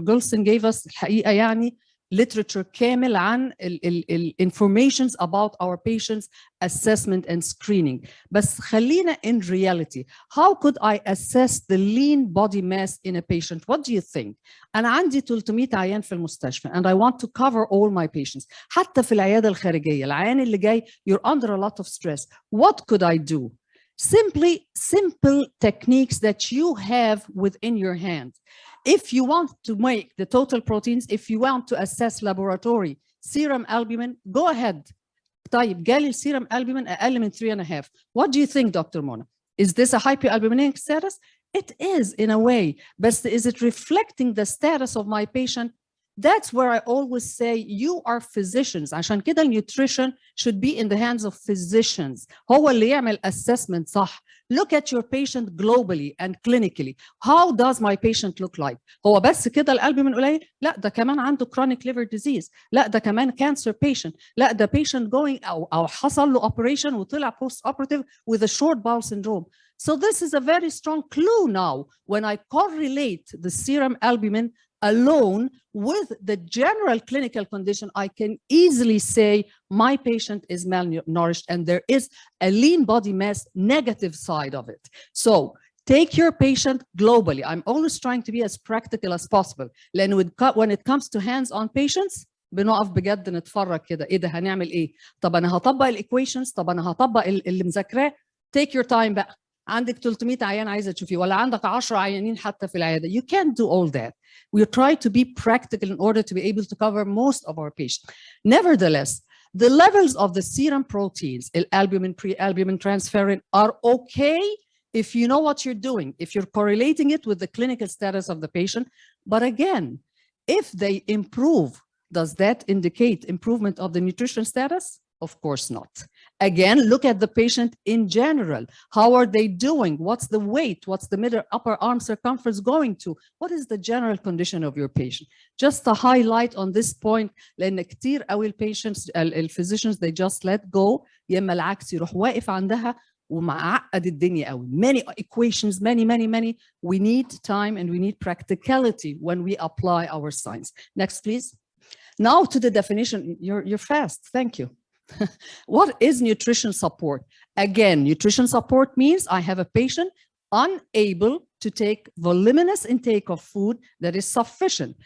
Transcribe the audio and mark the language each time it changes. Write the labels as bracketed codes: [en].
[en] Gulson gave us [ar] الحقيقة يعني [en] literature [ar] كامل عن [en] informations about our patients assessment and screening. [ar] بس خلينا [en] in reality, how could I assess the lean body mass in a patient? What do you think? [ar] أنا عندي 300 عيان في المستشفى [en] and I want to cover all my patients. [ar] حتى في العيادة الخارجية العيان اللي جاي [en] you're under a lot of stress. What could I do? Simply simple techniques that you have within your hand. If you want to make the total proteins, if you want to assess laboratory serum albumin, go ahead. [ar] طيب جالي السيرم albumin أقل من 3.5. [en] What do you think, Dr. Mona? Is this a hypoalbuminemic status? It is in a way, but is it reflecting the status of my patient? That's where I always say you are physicians. [ar] عشان كده [en] nutrition should be in the hands of physicians. [ar] هو اللي يعمل assessment صح. [en] Look at your patient globally and clinically. How does my patient look like? [ar] هو بس كده الالبومين قليل؟ لا ده كمان عنده [en] chronic liver disease. [ar] لا ده كمان [en] cancer patient. [ar] لا ده [en] patient going [ar] أو حصل له [en] operation [ar] وطلع [en] post operative with a short bowel syndrome. So this is a very strong clue now when I correlate the serum albumin alone with the general clinical condition. I can easily say my patient is malnourished and there is a lean body mass negative side of it. So take your patient globally. I'm always trying to be as practical as possible. [ar] لأن [en] when it comes to hands-on patients [ar] بنقف بجد نتفرج كده ايه ده هنعمل ايه؟ طب انا هطبق الايكويشنز، طب انا هطبق اللي مذاكراه. [en] Take your time [ar] بقى. عندك 300 عيان عايزه تشوفيه ولا عندك 10 عيانين حتى في العياده. [en] You can't do all that. We try to be practical in order to be able to cover most of our patients. Nevertheless, the levels of the serum proteins, albumin, pre-albumin, transferrin, are okay if you know what you're doing, if you're correlating it with the clinical status of the patient. But again, if they improve, does that indicate improvement of the nutrition status? Of course not. Again, look at the patient in general. How are they doing? What's the weight? What's the middle upper arm circumference going to? What is the general condition of your patient? Just to highlight on this point, [ar] لأن كتير قوي [en] patients, physicians, they just let go. [ar] يا إما العكس يروح واقف عندها ومعقد الدنيا قوي. [en] Many equations, many. We need time and we need practicality when we apply our science. Next, please. Now to the definition. You're fast. Thank you. What is nutrition support? Again, nutrition support means I have a patient unable to take voluminous intake of food that is sufficient.